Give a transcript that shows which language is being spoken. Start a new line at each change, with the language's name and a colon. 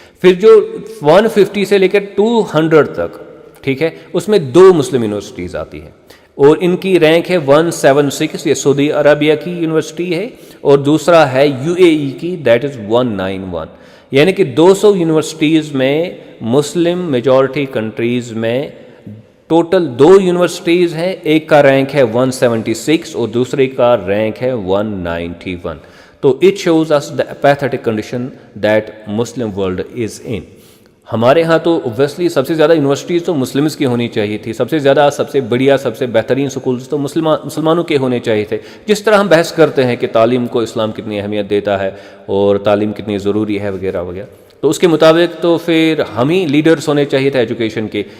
Urdu: پھر جو 150 سے لے کر 200 تک, ٹھیک ہے, اس میں 2 مسلم یونیورسٹیز آتی ہیں اور ان کی رینک ہے 176, یہ سعودی عربیہ کی یونیورسٹی ہے, اور دوسرا ہے UAE کی,
English: that is
Urdu: 191. یعنی کہ 200 یونیورسٹیز میں مسلم میجورٹی کنٹریز میں ٹوٹل 2 یونیورسٹیز ہیں, ایک کا رینک ہے 176 اور دوسرے کا رینک ہے 191.
English: تو it shows us the pathetic condition that Muslim world is in.
Urdu: ہمارے ہاں تو اوبویسلی سب سے زیادہ یونیورسٹیز تو مسلمز کی ہونی چاہیے تھی, سب سے زیادہ سب سے بڑھیا سب سے بہترین سکولز تو مسلمانوں کے ہونے چاہیے تھے. جس طرح ہم بحث کرتے ہیں کہ تعلیم کو اسلام کتنی اہمیت دیتا ہے اور تعلیم کتنی ضروری ہے وغیرہ وغیرہ, تو اس کے مطابق تو پھر ہم ہی لیڈرز ہونے چاہیے تھے ایجوکیشن کے.